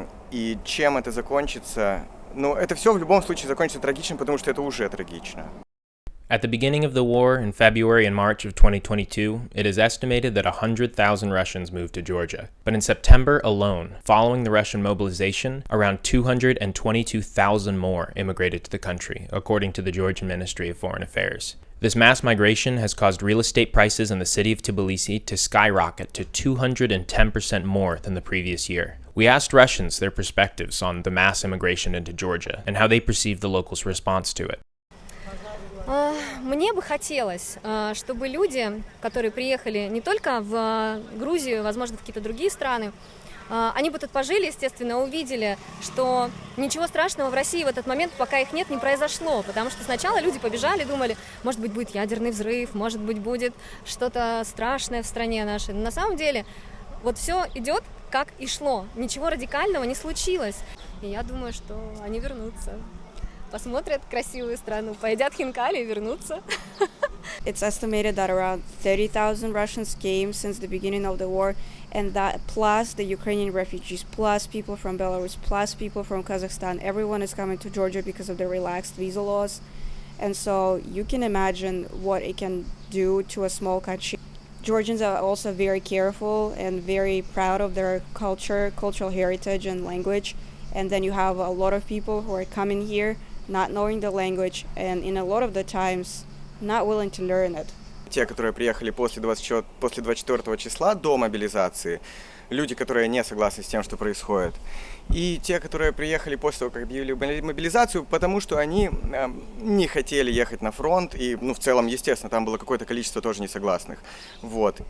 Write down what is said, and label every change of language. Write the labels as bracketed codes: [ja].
[ru] И чем это закончится? Ну, это все в любом случае закончится трагично, потому что это уже трагично. [en] At the beginning of the war, in February and March of 2022, it is estimated that 100,000 Russians moved to Georgia. But in September alone, following the Russian mobilization, around 222,000 more immigrated to the country, according to the Georgian Ministry of Foreign Affairs. This mass migration has caused real estate prices in the city of Tbilisi to skyrocket to 210% more than the previous year. We asked Russians their perspectives on the mass immigration into Georgia and how they perceive the locals' response to it. [ru] Мне бы хотелось, чтобы люди, которые приехали не только в Грузию, возможно, в какие-то другие страны, они бы тут пожили, естественно, увидели, что ничего страшного в России в этот момент, пока их нет, не произошло. Потому что сначала люди побежали, думали, может быть, будет ядерный взрыв, может быть, будет что-то страшное в стране нашей. Но на самом деле вот все идет, как и шло. Ничего радикального не случилось. И я думаю, что они вернутся. Посмотрят красивую страну, поедят хинкали и вернутся. [en] It's estimated that around 30,000 Russians came since the beginning of the war, and that plus the Ukrainian refugees, plus people from Belarus, plus people from Kazakhstan, everyone is coming to Georgia because of the relaxed visa laws. And so you can imagine what it can do to a small country. Georgians are also very careful and very proud of their culture, cultural heritage and language. And then you have a lot of people who are coming here not knowing the language, and in a lot of the times not willing to learn it. [ru] Те, которые приехали после 24 числа до мобилизации, люди, которые не согласны с тем, что происходит, и те, которые приехали после того, как объявили мобилизацию, потому что они не хотели ехать на фронт, и, в целом, естественно, там было какое-то количество тоже несогласных. Вот.